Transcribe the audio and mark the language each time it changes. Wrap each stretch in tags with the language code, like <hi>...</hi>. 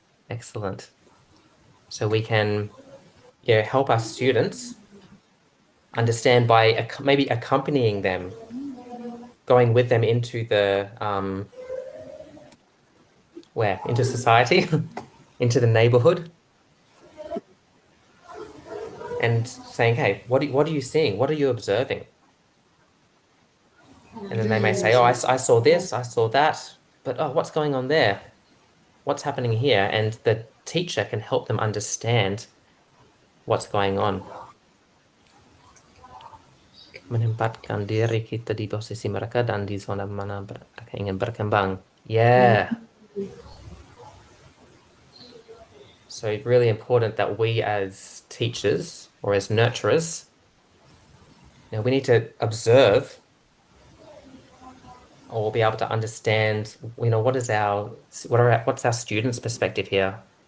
<en>Excellent. So we can help our students understand by maybe accompanying them, going with them into the into society, into the neighborhood, and saying, hey, what are you seeing? What are you observing? And then they may say, oh, I saw this, I saw that, but oh, what's going on there? What's happening here? And the teacher can help them understand what's going on.</en> <id>Menempatkan diri kita di posisi mereka dan di zona mana mereka ingin berkembang.</id> <en>Yeah. So it's really important that we as teachers or as nurturers, we need to observe or be able to understand, what's our students' perspective here?</en>